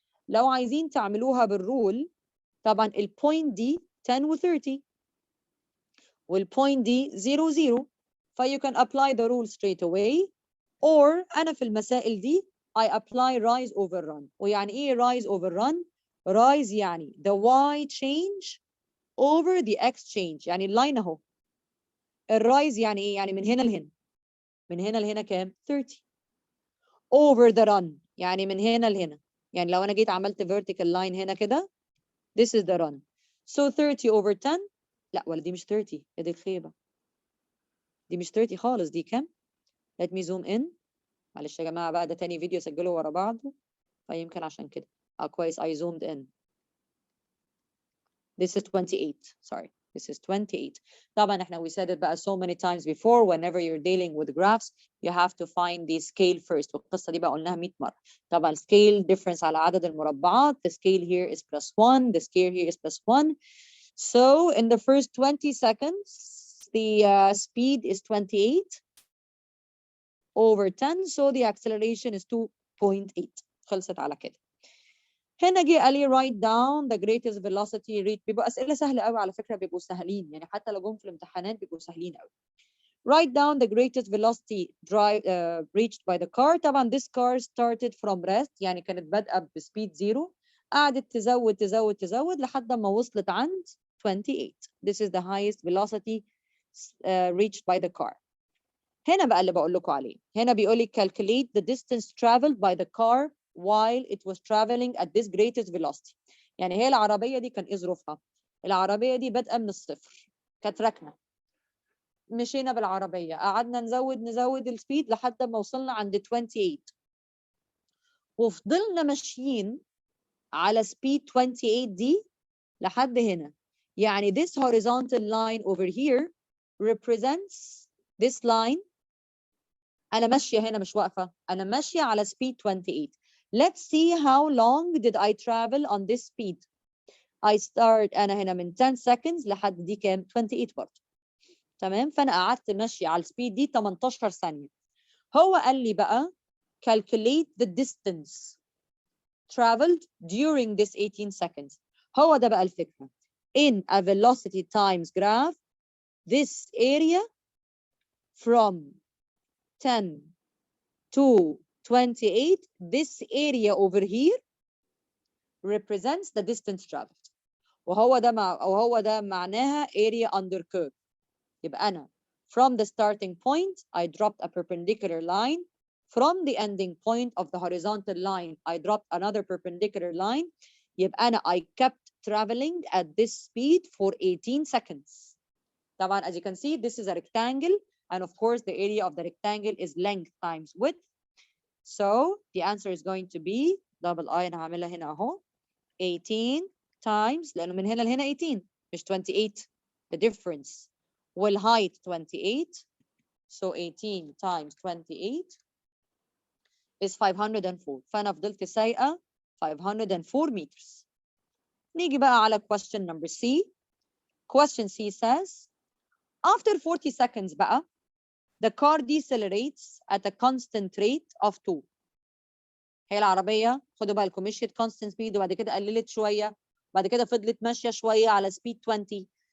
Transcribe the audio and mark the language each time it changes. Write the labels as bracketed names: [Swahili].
[Arabic] لو عايزين تعملوها بالرول، طبعا البوينت دي 10 و 30 والبوينت دي 0 0. [English] you can apply the rule straight away, or [Arabic] أنا في المسائل دي [English] I apply rise over run. [Arabic] ويعني إيه [English] rise over run؟ rise يعني the y change over the x change. [Arabic] يعني اللاين أهو. الرايز يعني إيه؟ يعني من هنا لهنا. من هنا لهنا كام؟ 30. [English] over the run [Arabic] يعني من هنا لهنا. يعني لو أنا جيت عملت vertical line هنا كده، [English] this is the run. So 30 over 10. [Arabic] لا ولا دي مش 30، يا دي الخيبة. دي مش 30 خالص، دي كام؟ [English] let me zoom in. [Arabic] معلش يا جماعة بقى، ده تاني فيديو سجله ورا بعضه، فيمكن عشان كده. [English] كويس I zoomed in. This is 28. Sorry. This is 28. [Arabic] طبعا احنا [English] we said it بقى so many times before, whenever you're dealing with graphs you have to find the scale first. [Arabic] والقصة دي بقى قلناها 100 مرة. طبعا [English] scale difference [Arabic] على عدد المربعات. [English] The scale here is +1. The scale here is +1. So in the first 20 seconds the speed is 28 over 10. So the acceleration is 2.8. [Arabic] خلصت على كده. هنا جه قال لي [English] write down the greatest velocity reached. [Arabic] بيبقوا أسئلة سهلة قوي على فكرة، بيبقوا سهلين يعني، حتى لو جم في الامتحانات بيبقوا سهلين قوي. [English] write down the greatest velocity reached by the car. [Arabic] طبعا [English] this car started from rest، [Arabic] يعني كانت بادئة بسبيد 0، قعدت تزود تزود تزود لحد ما وصلت عند 28. [English] This is the highest velocity reached by the car. [Arabic] هنا بقى اللي بقول لكم عليه. هنا بيقول لي [English] calculate the distance traveled by the car while it was traveling at this greatest velocity. [Arabic] يعني هي العربية دي كان إيه ظروفها؟ العربية دي بادئة من الصفر، كانت راكنة. مشينا بالعربية، قعدنا نزود السبيد لحد ما وصلنا عند 28. وفضلنا ماشيين على سبيد 28 دي لحد هنا. [English] يعني this horizontal line over here represents this line. [Arabic] أنا ماشية هنا مش واقفة، أنا ماشية على speed 28. [English] Let's see how long did I travel on this speed. I start [Arabic] أنا هنا من 10 seconds لحد دي كام؟ 28 برضه. تمام؟ فأنا قعدت ماشية على السبيد دي 18 ثانية. هو قال لي بقى [English] calculate the distance traveled during this 18 seconds. [Arabic] هو ده بقى الفكرة. [English] In a velocity times graph, this area from 10 to 28, this area over here represents the distance traveled. [Arabic] وهو ده معناها [English] area under curve. [Arabic] يبقى أنا [English] from the starting point, I dropped a perpendicular line. From the ending point of the horizontal line, I dropped another perpendicular line. [Arabic] يبقى أنا [English] I kept traveling at this speed for 18 seconds. طبعا as you can see, this is a rectangle, and of course the area of the rectangle is length times width. So the answer is going to be double I. [Arabic] أنا هعملها هنا أهو [English] 18 times، [Arabic] لأنه من هنا لهنا 18 مش 28. [English] The difference والheight 28. So 18 times 28 is 504. [Arabic] فأنا فضلت سايقة 504 meters. نيجي بقى على [English] question number C. Question C says, after 40 seconds بقى, the car decelerates at a constant rate of 2. [Arabic] هي العربية خدوا بالكم مشيت [English] constant speed [Arabic] وبعد كده قللت شوية، بعد كده فضلت ماشية شوية على speed 20.